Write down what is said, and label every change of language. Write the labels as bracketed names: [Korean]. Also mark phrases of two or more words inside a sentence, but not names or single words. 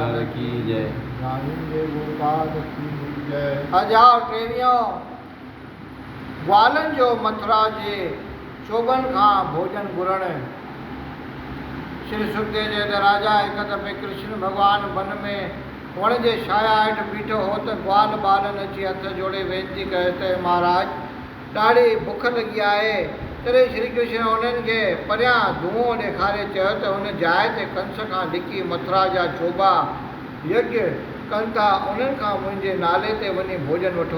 [Hindi] की जय। गाविंदे गोपाल की जय। [Sindhi] हजार टेवियों ग्वालन जो मथुरा जे चोबन खां भोजन घुरण। श्री सुखदेव जे त राजा हिक दफ़े कृष्ण भगवान वन में वण जे छाया हेठि बीठो हो त ग्वाल बालन अची हथ जोड़े वेनती कयो त महाराज ॾाढी बुख लॻी आहे। तॾहिं श्री कृष्ण उन्हनि खे परियां धुओं ॾेखारे चयो त हुन जाइ ते कंस खां लिकी मथुरा जा चोबा यज्ञ कनि था, उन्हनि खां मुंहिंजे नाले ते वञी भोजन वठो।